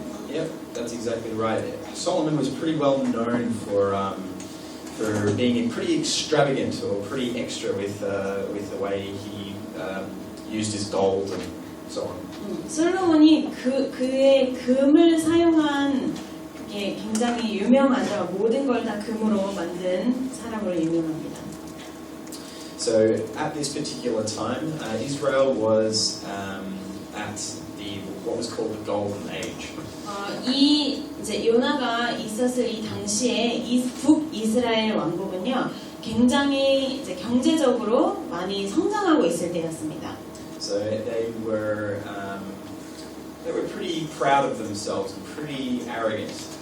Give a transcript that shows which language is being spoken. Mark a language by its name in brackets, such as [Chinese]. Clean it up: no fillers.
[English] Yep, that's exactly right. Solomon was pretty well known for being pretty extravagant or pretty extra with the way he used his gold and so on. [Korean] 솔로몬이 그의 금을 사용한 게 굉장히 유명하죠. 모든 걸 다 금으로 만든 사람으로 유명합니다. [English] So at this particular time, Israel was at what was called the Golden Age. [Korean] 이 이제 요나가 있었을 이 당시에 북이스라엘 왕국은요, 굉장히 이제 경제적으로 많이 성장하고 있을 때였습니다. [English] So they were pretty proud of themselves and pretty arrogant.